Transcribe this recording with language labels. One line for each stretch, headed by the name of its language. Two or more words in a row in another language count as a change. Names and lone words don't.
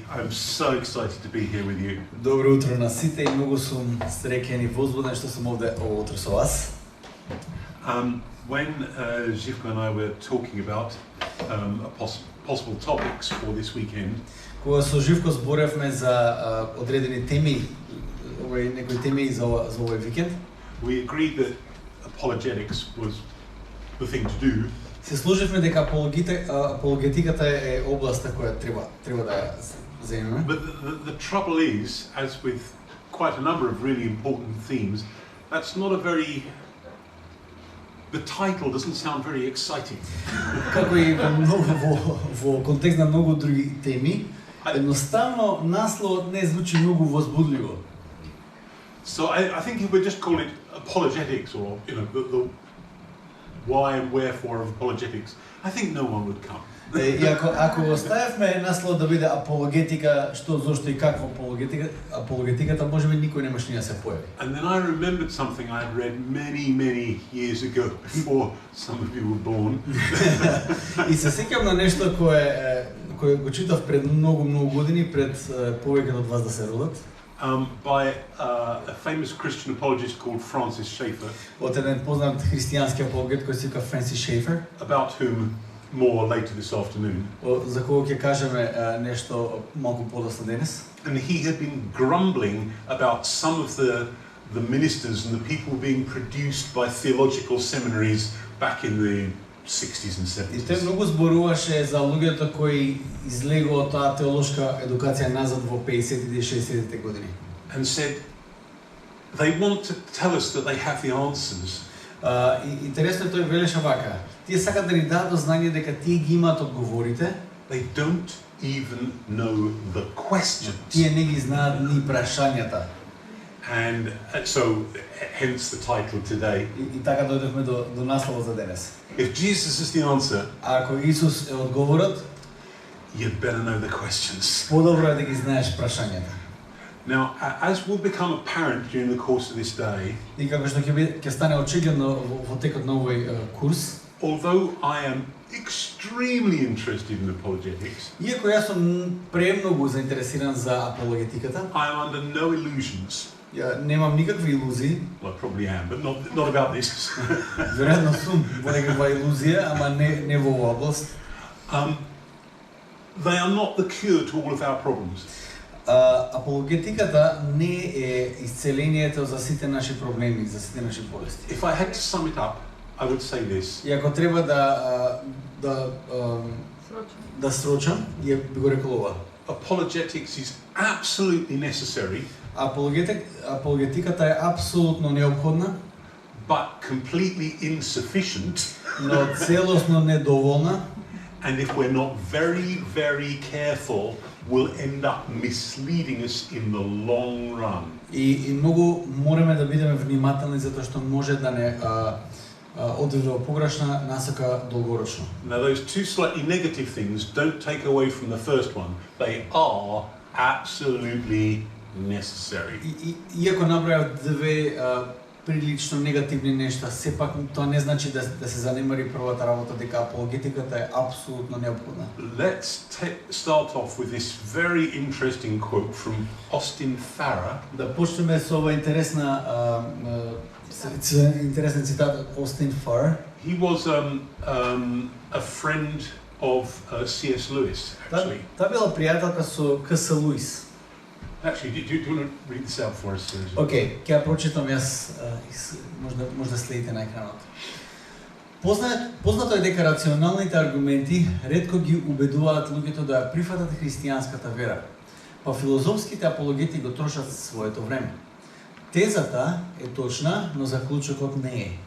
English: I'm so excited to be here with you.
Macedonian: Добро утро на сите и многу сум среќен и возбуден што сум овде ово утро со вас.
English: When Živko and I were talking about possible topics for this weekend,
Macedonian: Кога со Живко зборевме за одредени теми, некои теми за овој викенд,
English: we agreed that apologetics was the thing to do.
Macedonian: се сложивме дека апологетиката е областа која треба да ја земеме.
English: But the trouble is, as with quite a number of really important themes, that's not a very... The title doesn't sound very exciting.
Macedonian: Како и во контекст на многу други теми, едноставно насловот не звучи многу возбудливо.
English: So I think if we just call it apologetics, or the why and wherefore of apologetics, I think no one would come.
Macedonian: И ако го ставевме наслов да биде апологетика, што, зошто и каква апологетиката, можеби никој немаш ни да се појави.
English: And then I remembered something I had read many years ago, before some of you were born.
Macedonian: И се сеќавам на нешто кое го читав пред многу години, пред повеќе од вас да се родат.
English: By a famous Christian apologist called Francis Schaeffer.
Macedonian: Од еден познат христијански апологет кој се вика Франсис Шефер.
English: About whom more later this afternoon.
Macedonian: За кого ќе кажеме нешто малку подоцна денес.
English: And he had been grumbling about some of the ministers and the people being produced by theological seminaries back in the 60s and 70s.
Macedonian: И тој многу зборуваше за луѓето кои излегува од таа теолошка едукација назад во 50-тите и 60-тите години.
English: And said they want to tell us that they have the answers.
Macedonian: Интересно тој велеше вака. Тие сакаат да ни дадат знање дека тие ги имаат одговорите.
English: They don't even know the questions.
Macedonian: Тие не ги знаат ни прашањата.
English: And so hence the title today.
Macedonian: И така дојдовме до насловот за денес.
English: If Jesus is the answer,
Macedonian: ако Исус е одговорот,
English: you'd better know the questions.
Macedonian: Подобро е да ги знаеш прашањата.
English: Now, as will become apparent during the course of this day,
Macedonian: И како што ќе стане очигледно во текот на овој курс,
English: although I am extremely interested in apologetics,
Macedonian: иако јас сум премногу заинтересиран за апологетиката,
English: I am under no illusions.
Macedonian: ја немам никакви илузии.
English: Well, I probably am, but not about this.
Macedonian: Веројатно сум во некаква илузија, ама не во оваа област.
English: They are not the cure to all of our problems.
Macedonian: Апологетиката не е исцелението за сите наши проблеми, за сите наши болести.
English: If I had to sum it up, I would say this.
Macedonian: И ако треба да срочам, ја би го рекол ова.
English: Apologetics is absolutely necessary,
Macedonian: апологетиката е апсолутно неопходна,
English: but completely insufficient.
Macedonian: но целосно недоволна.
English: And if we're not very careful, will end up misleading us in the long run.
Macedonian: И многу мораме да бидеме внимателни затоа што може да не одведе во погрешна насока долгорочно.
English: Now those two slightly negative things don't take away from the first one. They are absolutely necessary.
Macedonian: Иако направив две прилично негативни нешта, сепак тоа не значи да се занемари првата работа, дека апологетиката е апсолутно неопходна.
English: Let's start off with this very interesting quote from Austin Farrer.
Macedonian: Да почнеме со ова интересен цитат од Austin Farrer.
English: He was a friend of C.S. Lewis, actually.
Macedonian: Таа била пријателка со К.С. Луис.
English: Actually, do you want to read this out for us?
Macedonian: Океј, ќе ја прочитам јас, може да следите на екранот. Познато е дека рационалните аргументи ретко ги убедуваат луѓето да ја прифатат христијанската вера, па филозофските апологети го трошат своето време. Тезата е точна, но заклучокот не е.